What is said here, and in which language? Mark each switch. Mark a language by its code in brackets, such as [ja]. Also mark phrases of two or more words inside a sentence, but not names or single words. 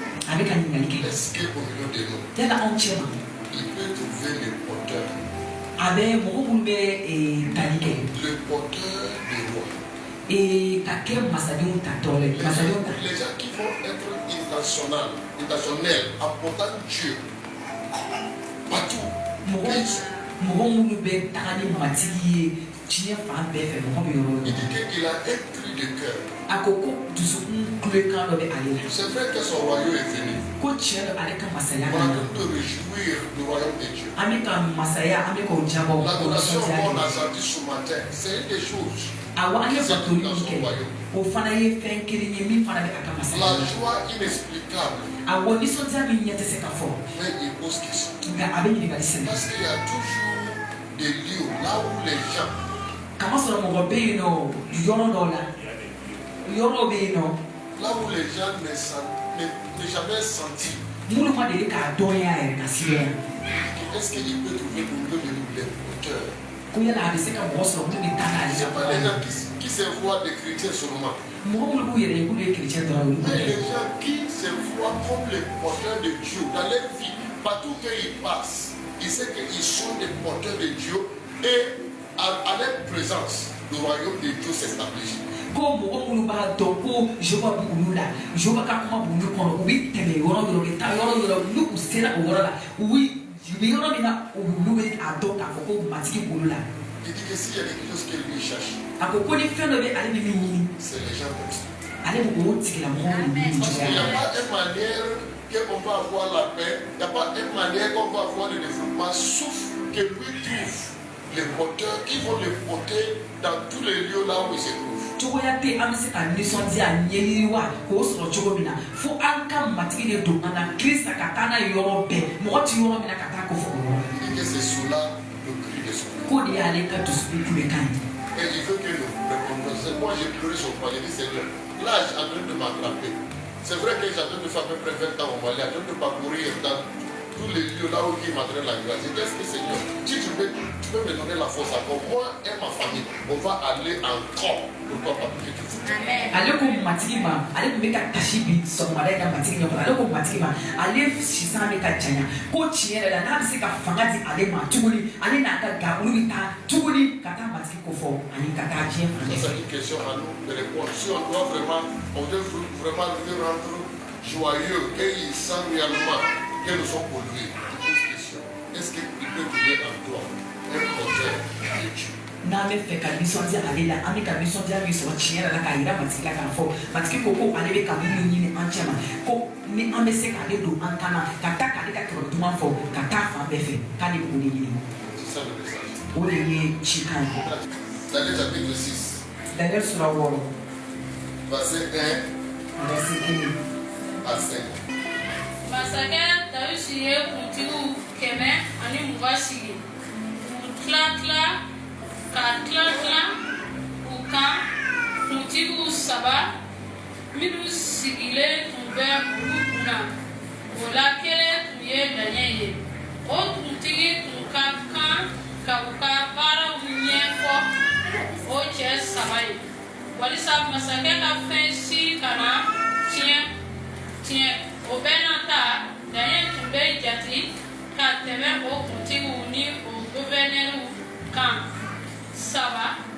[fr] avec un [bm] ɲininkali kɛ. [fr] Est-ce qu'au milieu de nous, [bm] Yala anw cɛ ma [fr] il peut trouver le porteur? [bm] a bɛ mɔgɔ minnu bɛ tali kɛ [fr] Le porteur des rois. [bm] ka kɛ masadenw tatɔ lɛ masadenw ta. [fr] Les gens qui vont être intentionnels, apportant Dieu partout. [bm] Mɔgɔ minnu bɛ taga ni matigi ye diɲɛ fan bɛɛ fɛ mɔgɔ bɛ yɔrɔ [fr] Il [bm] yɔrɔ. [fr] dit qu'il a un cri de cœur. [bm] A ko dusukun kulekan dɔ bɛ ale la. [fr] C'est vrai que son royaume est venu. [bm] Ko tiɲɛ dɔ ale ka masaya [fr] On [bm] ka a na. [fr] de réjouir du royaume de Dieu. [bm] An bɛ ka masaya an bɛ k'o jabɔ k'o [fr] L'adoration [bm] nisɔndiya [fr] qu'on a [bm] kɛ. [fr] senti ce matin, c'est une des choses. [bm] Awɔ an ye [fr] C'est [bm] batoli [fr] dans [bm] min [fr] son [bm] kɛ [fr] royaume. [bm] o fana ye fɛn kelen ye min fana bɛ a ka masaya [fr] La [bm] la. [fr] joie inexplicable. [bm] Awɔ nisɔndiya min ɲɛ tɛ se ka fɔ [fr] Mais il pose question. [bm] nka a bɛ ɲininkali sɛnɛ. [fr] Parce qu'il y a toujours des lieux là où les gens, [bm] Kamasɔrɔ mɔgɔ bɛ yen nɔ yɔrɔ dɔw la yɔrɔ bɛ yen nɔ [fr] là où les gens ne jamais senti. [bm] minnu ma deli k'a dɔnya yɛrɛ ka se yan. [fr] Est-ce qu'il peut trouver au milieu de nous les porteurs? [bm] Ko yala a bɛ se ka mɔgɔ sɔrɔ minnu bɛ taa n'ale [fr] Ce [bm] la [fr] n'est pas les gens qui se voient des chrétiens seulement. [bm] mɔgɔ minnu b'u yɛrɛ ye k'olu ye chrétien dɔrɔn olu [fr] Mais [bm] tɛ. [fr] les gens qui se voient comme les porteurs de Dieu dans leur vie, partout qu'ils passent, ils savent qu'ils sont des porteurs de Dieu et à leur présence, le royaume de Dieu s'établit. [bm] Ko mɔgɔ minnu b'a dɔn ko Jehova b'olu la Jehova ka kuma b'olu kɔnɔ u bɛ tɛmɛ yɔrɔ dɔ la u bɛ taa yɔrɔ dɔ la n'u sera o yɔrɔ la u bɛ yɔrɔ min na olu bɛ a dɔn k'a fɔ ko matigi b'olu la. [fr] Il dit que s'il y a quelque chose qu'il lui cherche, [bm] A ko ni fɛn dɔ bɛ ale bɛ min ɲini [fr] c'est les gens comme ça. [bm] ale bɛ o tigilamɔgɔ de ɲini [fr] Parce qu'il n'y [bm] cogoya a la. [fr] pas une manière qu'on va avoir la paix, il n'y a pas une manière qu'on va avoir le développement, sauf que lui trouve les porteurs qui vont les porter dans tous les lieux là où il se trouve. [bm] Cogoya tɛ an bɛ se ka nisɔndiya ɲɛyiriwa k'o sɔrɔ cogo min na fo an ka matigi de don an na Kirista ka taa n'a ye yɔrɔ bɛɛ mɔgɔ ti yɔrɔ min na ka taa ko fɔ o yɔrɔ la. [fr] Il dit que c'est cela le cri de son cœur. [bm] Ko de y'ale ka dusukun kulekan ye. [fr] Et il veut que nous répondions. Moi j'ai pleuré sur moi, j'ai dit Seigneur, là j'ai en train de m'attraper. C'est vrai que j'ai en train de faire à peu près 20 ans au Mali, en train de parcourir dans tous les lieux là où il m'entraîne la grâce. J'ai dit, est-ce que Seigneur, si tu peux me donner la force encore, moi et ma famille, on va aller encore pour toi, papa, que tu veux. [bm] Ale ko matigi ma ale tun bɛ ka kasi bi sɔgɔmada in na matigi ɲɛkɔrɔ ale ko matigi ma ale sisan bɛ ka janya ko tiɲɛ yɛrɛ la n'a bɛ se ka fanga di ale ma tuguni ale n'a ka ga olu bɛ taa tuguni ka taa matigi ko fɔ ani ka taa diɲɛ fan bɛɛ fɛ. [fr] C'est une question à nous de répondre. Si on doit vraiment, on doit vraiment le rendre joyeux, qu'il sent réellement que nous sommes pour lui. Pose question. Est-ce qu'il peut trouver en toi un projet de Dieu? [bm] N'an bɛ fɛ ka nisɔndiya ale la an bɛ ka nisɔndiya min sɔrɔ tiɲɛ yɛrɛ la k'a yira matigi la k'a fɔ matigi ko ko ale bɛ ka minnu ɲini an cɛ ma ko ni an bɛ se k'ale don an kan na ka taa k'ale ka kɛlɛ duman fɔ ka taa fan bɛɛ fɛ k'ale b'o de ɲini [fr] C'est ça le message. [bm] o de ye cikan ye. [fr] Daniel chapitre 6, [bm] Daniel sura 6 [fr] verset 1 verset 1 à 5. [bm] Masakɛ Dawusi ye kuntigiw 120 sigi k'u tila u kan kuntigiw 3 minnu sigilen tun bɛ olu kunna o la kelen tun ye Daniel ye o kuntigi tun ka kan ka u ka baaraw ɲɛfɔ o cɛ 3 ye walisa masakɛ ka fɛn si kana tiɲɛ o bɛɛ n'a ta Daniel tun bɛ jate ka tɛmɛ o kuntigiw ni o guvɛrnɛriw kan 3